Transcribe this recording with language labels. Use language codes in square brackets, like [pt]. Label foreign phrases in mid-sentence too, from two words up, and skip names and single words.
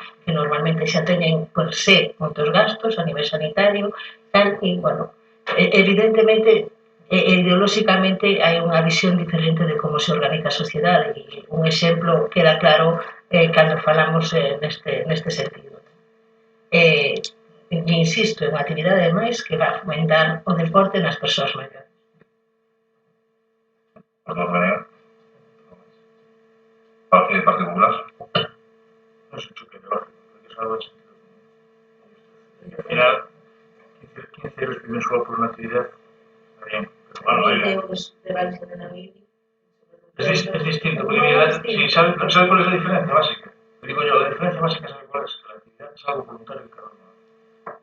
[gl] Que normalmente xa teñen por se moitos gastos a nivel sanitario, tal, e, bueno, evidentemente, ideolóxicamente hai unha visión diferente de como se organiza a sociedade, e un exemplo queda claro cando falamos neste sentido. E insisto, é unha actividade máis que vai fomentar o deporte nas persoas maiores. [es] Parte Popular. No sé, choque de base, porque es algo de sentido común. Y al final, 15 euros mensual por una actividad, está bien. Pero bueno, es distinto, porque mira, sí, ¿sabe cuál es la diferencia básica? Digo yo, la diferencia básica, ¿sabe cuál es? Que la actividad es algo voluntario y cada uno.